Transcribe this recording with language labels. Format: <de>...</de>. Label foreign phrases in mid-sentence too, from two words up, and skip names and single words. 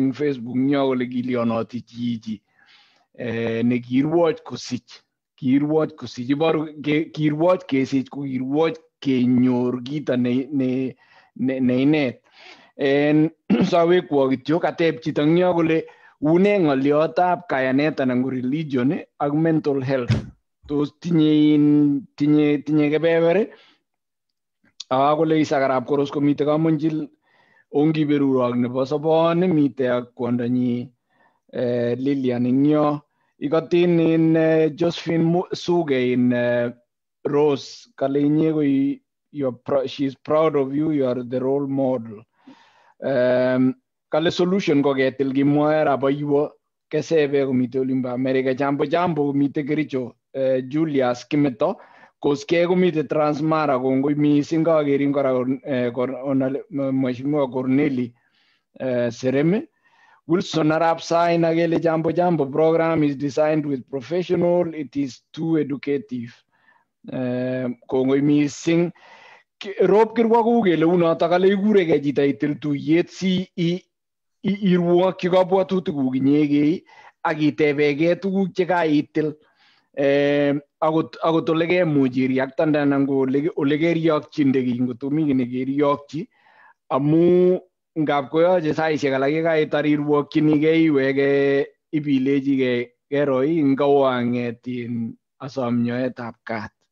<kln>eng Facebook nyo kole kilionoti chichi nekirwoch kosich iboru kirwoch kesich ko kirwoch kenyor kito ne inet en sawekwo kityo kateb chito nyo kole une ng'oliotab kayanet anan ko religion ak</kln> <en>mental health</en> <kln>tos tinye kebeber kole Isaac arap Koros komite kamonjil ongiberurok nebo sobon mite ak kwondonyi Lilian ingyo ikotin in Josephine Suge in Rose kale inye ko</kln> <en>she's proud of you, you are the role model.</en> <kln>Kale solution ko ketil kimwoe raboiwo kesebe komite olimbo America jambo komite Kericho Julius Kimeto koske komite Transmara kongoi mising kakerin kora Mheshimiwa Corneli Sereme.</kln> <en>Wilson Arap Sain</en> <kln>agele jambo</kln> <en>program is designed with professional, it is too educative.</en> <kln>Kongoi mising rob kirwaku kele unoto kale ikureke chito itil tuyet si irwokyi kabwatutikuk inyegei ak itebegei tuguk chekaitil akot ole kemuch iriaktande anan ko ole keriyokchinde kiy ngotomi kiy nekeriyokchi amu ngap koyoche saisiek alak yekaitar irwokyinigei iwege ibilechigei keroi ngawang'etin asom nyoetab kat.</kln>